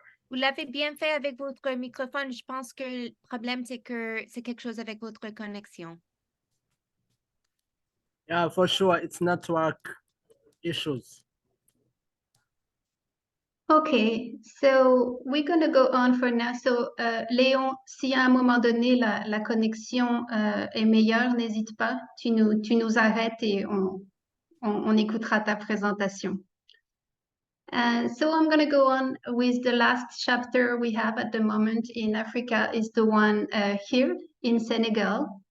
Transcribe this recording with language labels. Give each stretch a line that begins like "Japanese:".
French: Vous l'avez bien fait avec votre microphone. Je pense que le problème, c'est que c'est quelque chose avec votre connexion.
English: Yeah, for sure, it's network issues. Okay, so we're going to go on for now.
French: So, Léon, si à un moment donné la connexion est meilleure, n'hésite pas, tu nous arrêtes et on écoutera ta présentation.
English: So I'm going to go on with the last chapter we have at the moment in Africa is the one here in Senegal.